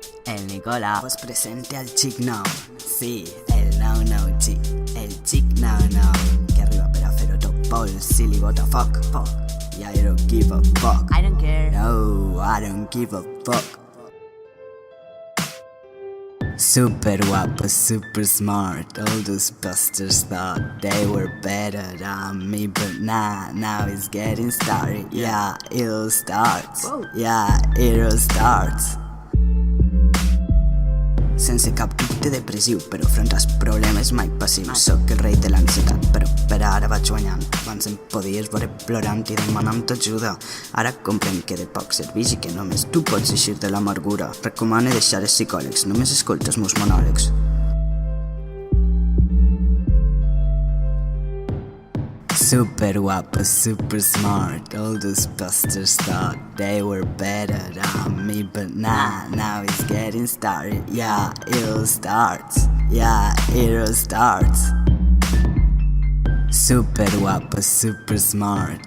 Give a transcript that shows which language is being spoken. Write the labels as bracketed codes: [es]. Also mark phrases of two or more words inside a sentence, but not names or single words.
[ca] el Nicola os presente al chic nou. Sí, el nou chic, el chic nou, que arriba per a fer-ho tot pol, si li bota foc. [en] I I don't give a fuck. I don't care. No, I don't give a fuck. [ca] Super guapo, [en] super smart. All those busters thought they were better than me, but now it's getting started. Yeah, it all starts. Yeah, it all starts. [ca] Sense cap dubte depressiu, però front als problemes mai passius. Soc el rei de l'ansietat, però per ara vaig guanyant. Abans em podies veure plorant i demanant ajuda. Ara comprenc que de poc serveix i que només tu pots eixir de l'amargura. Recomano deixar els psicòlegs, només escolta els meus monòlegs. Super guapo, [en] super smart. All those busters thought they were better than me, but now it's getting started. Yeah, it all starts. Yeah, it all starts. [ca] Super guapo, [en] super smart.